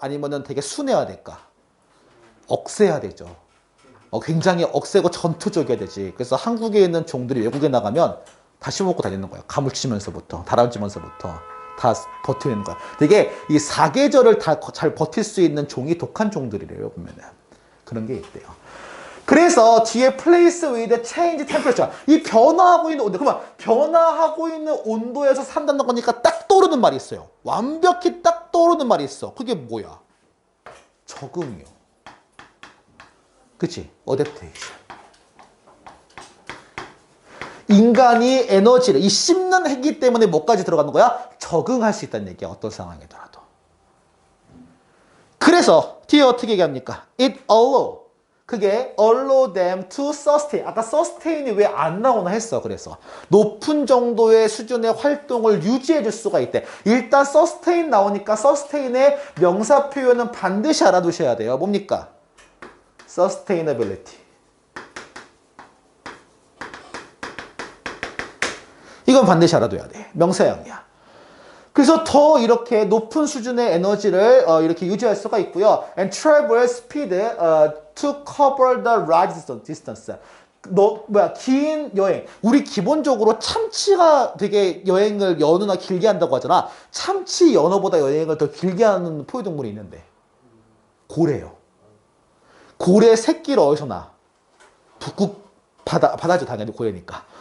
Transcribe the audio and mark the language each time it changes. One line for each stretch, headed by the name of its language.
Korean: 아니면은 되게 순해야 될까? 억세야 되죠. 굉장히 억세고 전투적이어야 되지. 그래서 한국에 있는 종들이 외국에 나가면 다 씹어먹고 다니는 거야. 가물치면서부터, 다람쥐면서부터 다 버티는 거야. 되게 이 사계절을 다 잘 버틸 수 있는 종이 독한 종들이래요, 보면은. 그런 게 있대요. 그래서 뒤에
English: place with change temperature.
Korean: 이 변화하고 있는 온도. 그러면 변화하고 있는 온도에서 산다는 거니까 딱 떠오르는 말이 있어요. 완벽히 딱 떠오르는 말이 있어. 그게 뭐야? 적응이요. 그치? 어댑테이션. 인간이 에너지를, 이 씹는 핵이기 때문에 뭐까지 들어가는 거야? 적응할 수 있다는 얘기야. 어떤 상황이더라도. 그래서 뒤에 어떻게 얘기합니까?
English: It allow.
Korean: 그게
English: allow them to sustain.
Korean: 아까 sustain이 왜 안 나오나 했어. 그래서 높은 정도의 수준의 활동을 유지해 줄 수가 있대. 일단 sustain 나오니까 sustain의 명사 표현은 반드시 알아두셔야 돼요. 뭡니까? sustainability. 이건 반드시 알아둬야 돼. 명사형이야. 그래서 더 이렇게 높은 수준의 에너지를 이렇게 유지할 수가 있고요.
English: And travel speed to cover the large distance.
Korean: 긴 여행. 우리 기본적으로 참치가 되게 여행을 연어나 길게 한다고 하잖아. 참치 연어보다 여행을 더 길게 하는 포유동물이 있는데. 고래요. 고래 새끼를 어디서 나? 북극 바다죠, 당연히 고래니까.